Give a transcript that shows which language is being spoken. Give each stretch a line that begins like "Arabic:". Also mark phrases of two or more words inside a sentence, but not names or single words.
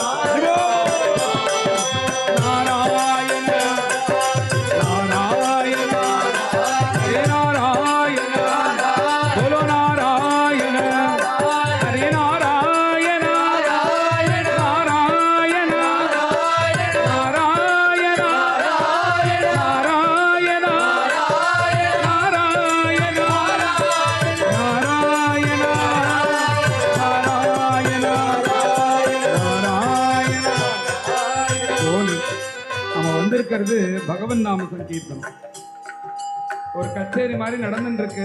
Sanskrit: नारायण नारायण हे नारायण बोलो नारायण हरे नारायण नारायण नारायण नारायण नारायण
Tamil: नारायण நம்ம வந்திருக்கிறது பகவன் நாம சங்கீர்த்தனம். ஒரு கச்சேரி மாதிரி நடந்துட்டு இருக்கு.